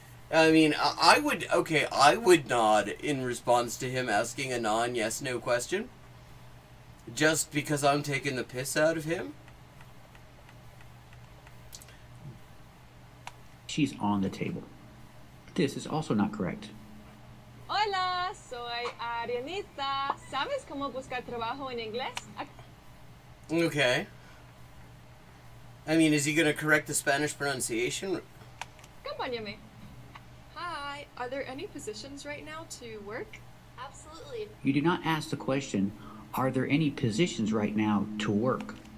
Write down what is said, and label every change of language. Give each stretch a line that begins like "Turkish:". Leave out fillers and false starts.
English: I mean, I would nod in response to him asking a non-yes, no question. Just because I'm taking the piss out of him. She's on the table. This is also not correct.
Spanish: Hola, soy Arianita. ¿Sabes cómo buscar trabajo en inglés?
English: Okay. I mean, is he going to correct the Spanish pronunciation?
Spanish: Acompáñame.
English: Hi, are there any positions right now to work? Absolutely. You do not ask the question, are there any positions right now to work?